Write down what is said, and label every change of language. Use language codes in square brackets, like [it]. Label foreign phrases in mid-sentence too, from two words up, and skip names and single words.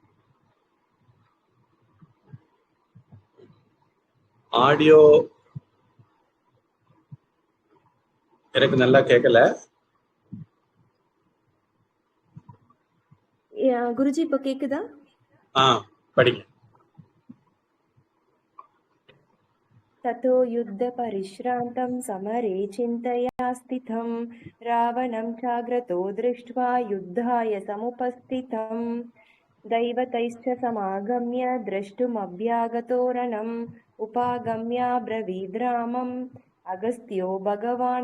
[ta] ஆடியோ எனக்கு நல்லா கேட்கல குருஜி. இப்ப கேக்குதா? படிங்க. [sa] ततो युद्धपरिश्रान्तं समरे चिन्तया स्थितं रावणं चाग्रतो दृष्ट्वा युद्धाय समुपस्थितं दैवतैश्च समागम्य द्रष्टुमभ्यागतो रणम् उपागम्याब्रवीद्रामम् अगस्त्यो भगवान्